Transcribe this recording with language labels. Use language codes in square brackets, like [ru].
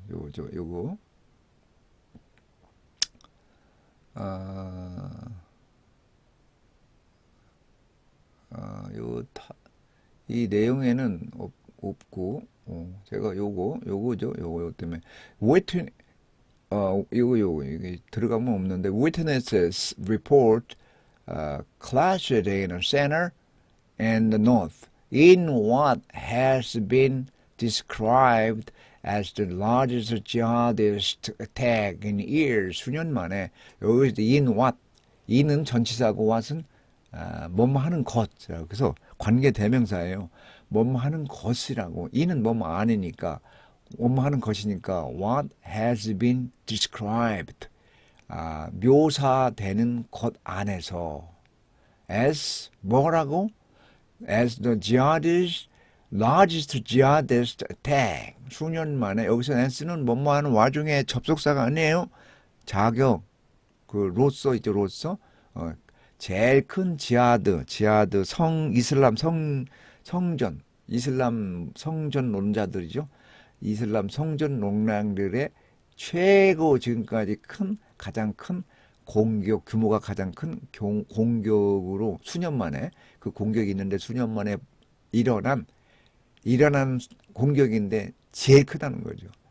[ko] 요거 이 내용에는 없고 제가 요거죠. 요거 때문에 요거 이게 들어가면 없는데 [en] witnesses report clash in a center and the north in what has been described as the largest jihadist attack in years. [ko] 수년 만에 여기서 in what in은 전치사고 what은 뭐뭐 하는 것. 그래서 관계 대명사예요. 뭐뭐 하는 것이라고. 이는 뭐뭐 아니니까 뭐뭐 하는 것이니까 [en] what has been described. [ko] 묘사되는 것 안에서 as 뭐라고? [en] as the largest jihadist attack. [ko] 수년 만에 여기서 as는 뭐뭐 하는 와중에 접속사가 아니에요. 자격 로서 이제 로서 제일 큰 지하드 이슬람 성전 이슬람 성전론자들이죠. 이슬람 성전론자들의 최고 지금까지 가장 큰 공격 규모가 가장 큰 공격으로 수년 만에 그 공격이 있는데 수년 만에 일어난 공격인데 제일 크다는 거죠.